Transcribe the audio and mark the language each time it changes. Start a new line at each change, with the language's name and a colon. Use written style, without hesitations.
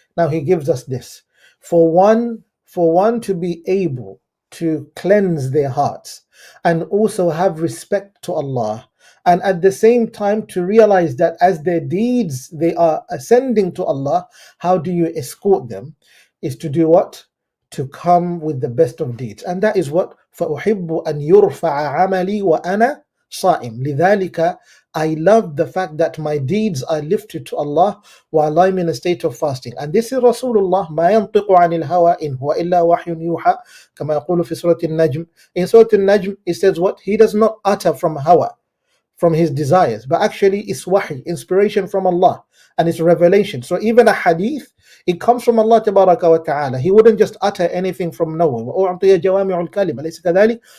English: Now he gives us this. For one to be able to cleanse their hearts and also have respect to Allah, and at the same time to realize that as their deeds, they are ascending to Allah, how do you escort them? Is to do what? To come with the best of deeds. And that is what?
Arabic: فَأُحِبُّ أَنْ يُرْفَعَ عَمَلِي وَأَنَا صَائِمٌ. لذلك,
English: I love the fact that my deeds are lifted to Allah while I'm in a state of fasting. And this is Rasulullah,
Arabic: ما ينطق عن الهوى إن هو إلا وحي يوحى كما يقول في سورة النجم.
English: In Surah Al-Najm, it says what? He does not utter from hawa, from his desires, but actually it's wahi, inspiration from Allah, and it's revelation. So even a hadith, it comes from Allah Tabaraka wa Ta'ala. He wouldn't just utter anything from nowhere.
Arabic: وَأُعْطِيَ جَوَامِعُ الْكَلِمِ أَلَيْسَ كَذَلِكَ?